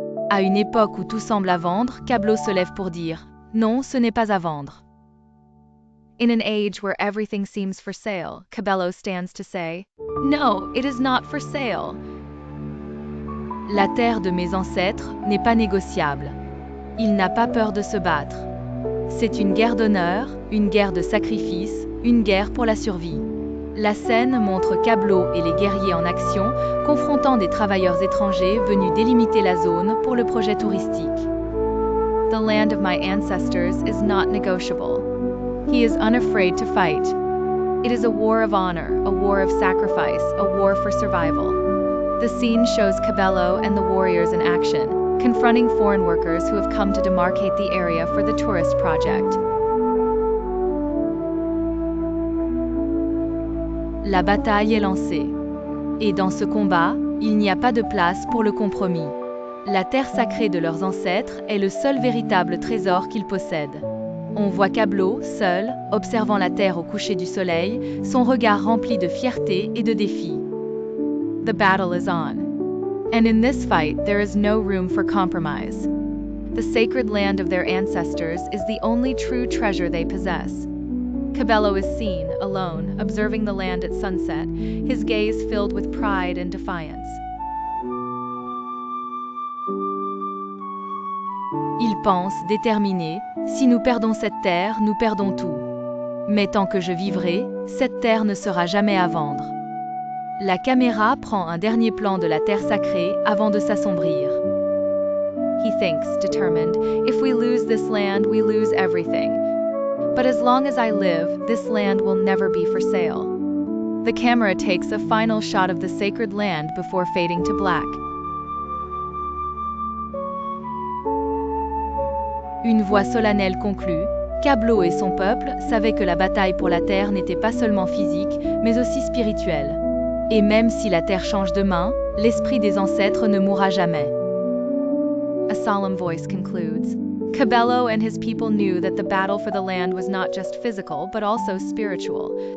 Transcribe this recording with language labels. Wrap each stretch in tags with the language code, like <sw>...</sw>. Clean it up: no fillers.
<fr>À une époque où tout semble à vendre, Kablo se lève pour dire « Non, ce n'est pas à vendre ».</fr> <en>In an age where everything seems for sale, Cabello stands to say, "No, it is not for sale."</en> <fr>La terre de mes ancêtres n'est pas négociable. Il n'a pas peur de se battre. C'est une guerre d'honneur, une guerre de sacrifice, une guerre pour la survie. La scène montre Cabello et les guerriers en action, confrontant des travailleurs étrangers venus délimiter la zone pour le projet touristique.</fr> <en>The land of my ancestors is not negotiable. He is unafraid to fight. It is a war of honor, a war of sacrifice, a war for survival. The scene shows Cabello and the warriors in action, confronting foreign workers who have come to demarcate the area for the tourist project.</en> <fr>La bataille est lancée. Et dans ce combat, il n'y a pas de place pour le compromis. La terre sacrée de leurs ancêtres est le seul véritable trésor qu'ils possèdent. On voit Cabello, seul, observant la terre au coucher du soleil, son regard rempli de fierté et de défi.</fr> <en>The battle is on. And in this fight, there is no room for compromise. The sacred land of their ancestors is the only true treasure they possess. Cabello is seen, alone, observing the land at sunset, his gaze filled with pride and defiance.</en> <fr>Il pense, déterminé, si nous perdons cette terre, nous perdons tout. Mais tant que je vivrai, cette terre ne sera jamais à vendre. La caméra prend un dernier plan de la terre sacrée avant de s'assombrir.</fr> <en>He thinks, determined, if we lose this land, we lose everything. But as long as I live, this land will never be for sale. The camera takes a final shot of the sacred land before fading to black.</en> <fr>Une voix solennelle conclut, Cabello et son peuple savaient que la bataille pour la terre n'était pas seulement physique, mais aussi spirituelle. Et même si la terre change de main, l'esprit des ancêtres ne mourra jamais.</fr> <en>A solemn voice concludes, Cabello and his people knew that the battle for the land was not just physical, but also spiritual.</en>